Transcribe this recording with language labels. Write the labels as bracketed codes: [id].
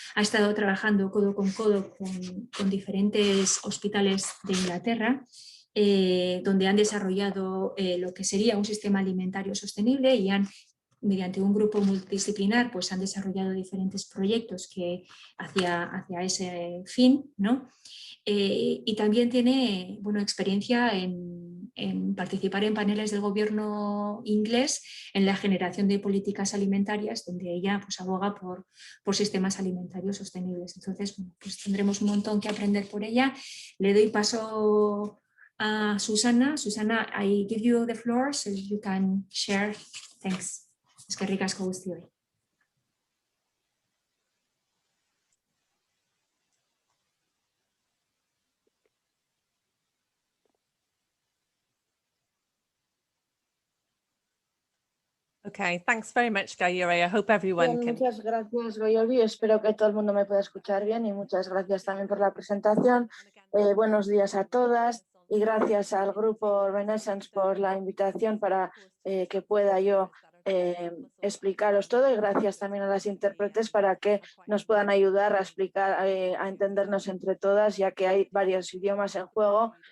[es] Ha estado trabajando codo con codo con diferentes hospitales de Inglaterra, donde han desarrollado lo que sería un sistema alimentario sostenible y mediante un grupo multidisciplinar pues han desarrollado diferentes proyectos que hacia ese fin, ¿no? Y también tiene bueno, experiencia en en participar en paneles del gobierno inglés en la generación de políticas alimentarias, donde ella pues, aboga por sistemas alimentarios sostenibles. Entonces, bueno, pues tendremos un montón que aprender por ella. Le doy paso a Susana. [en] Susana, I give you the floor so you can share. Thanks. [eu] Eskerrik asko guztioi. [en] Okay, thanks very much, Gayuri. I hope everyone [es] Bien, muchas gracias, Goyoli. Espero que todo el mundo me pueda escuchar bien y muchas gracias también por la presentación. Buenos días a todas y gracias al grupo Renaissance por la invitación para que pueda yo explicaros todo, y gracias también a las intérpretes para que nos puedan ayudar a explicar, a entendernos entre todas, ya que hay varios idiomas en juego.